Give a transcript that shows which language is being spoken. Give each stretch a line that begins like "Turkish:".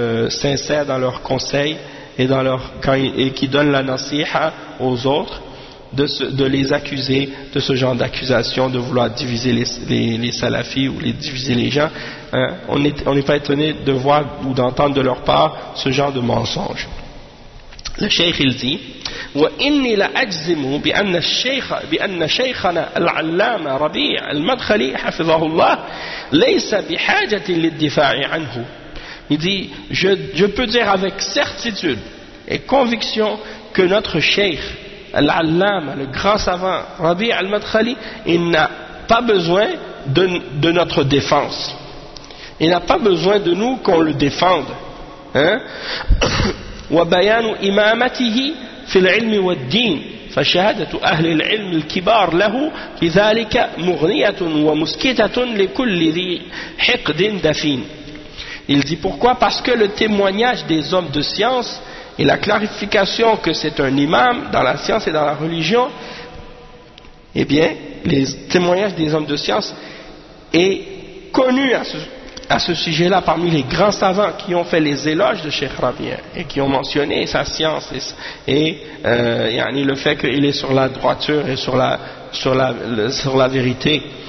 French: sincères dans leurs conseils et qui donnent la nasiha aux autres, de les accuser de ce genre d'accusation, de vouloir diviser les salafis ou les diviser les gens. Hein, on n'est pas étonné de voir ou d'entendre de leur part ce genre de mensonge. Le cheikh il dit
Arabic: وإني لأجزم بأن الشيخ بأن شيخنا العلامة ربيع المدخلي حفظه الله ليس بحاجة للدفاع عنه.
French: Il dit je peux dire avec certitude et conviction que notre cheikh العلامة, le grand savant ربيع المدخلي, il n'a pas besoin de notre défense. Il n'a pas besoin de nous qu'on le défende. Hein?
Arabic: وبيان إمامته في العلم والدين فشهادة أهل العلم الكبار له بذلك مغنية ومسكتة لكل ذي حقد دفين.
French: Il dit pourquoi? Parce que le témoignage des hommes de science et la clarification que c'est un imam dans la science et dans la religion, eh bien, les témoignages des hommes de science est connu à ce sujet-là parmi les grands savants qui ont fait les éloges de Cheikh Rabi et qui ont mentionné sa science et le fait qu'il est sur la droiture et sur la vérité.